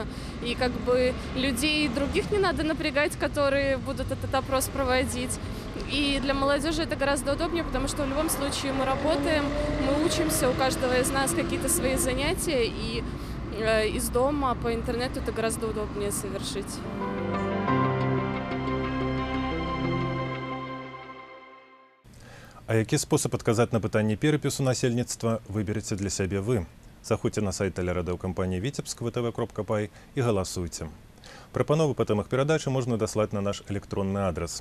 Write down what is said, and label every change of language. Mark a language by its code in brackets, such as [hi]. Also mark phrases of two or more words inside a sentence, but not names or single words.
[ru] И как бы людей других не надо напрягать, которые будут этот опрос проводить. И для молодежи это гораздо удобнее, потому что в любом случае мы работаем, мы учимся, у каждого из нас какие-то свои занятия, и из дома по интернету это гораздо удобнее совершить. [be] А які спосаб адказаць на пытанні перапісу насельніцтва выбераце для сябе вы? Заходзьце на сайт тэлерадыёкампаніі Віцебск vtv.py і галасуйце. Прапановы па тэмах перадачы можна даслаць на наш электронны адрас.